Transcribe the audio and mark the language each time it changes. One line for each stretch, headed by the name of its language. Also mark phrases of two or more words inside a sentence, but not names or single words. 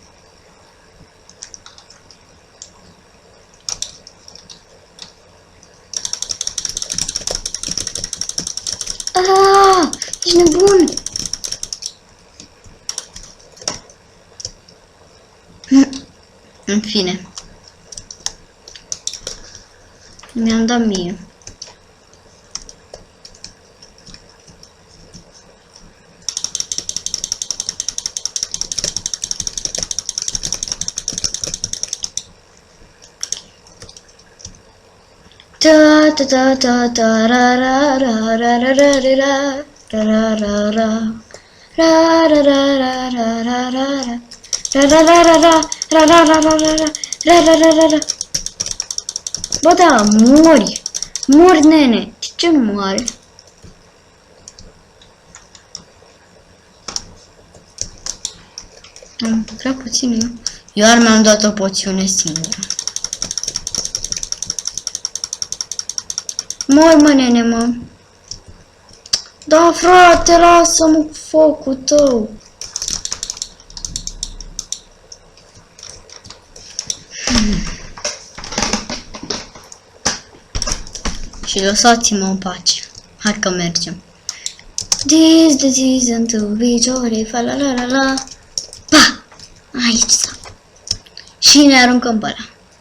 Romanian: Aaaa! Ești nebun! În fine. Mi-am dat mie. Da da da da ra ra ra ra ra ra ra ra ra ra. Bă, da, mori! Mori, nene! Ce nu moare? Am prea puțin eu. Iar mi-am dat o poțiune singură. Mori, mă, nene, mă! Da, frate, lasă-mă cu focul tău! Și lăsați-mă în pace. Hai că mergem.
English: This the season to be jolly, fa la la la la.
Romanian: Pa! Aici s-a. Și ne aruncăm pe ăla.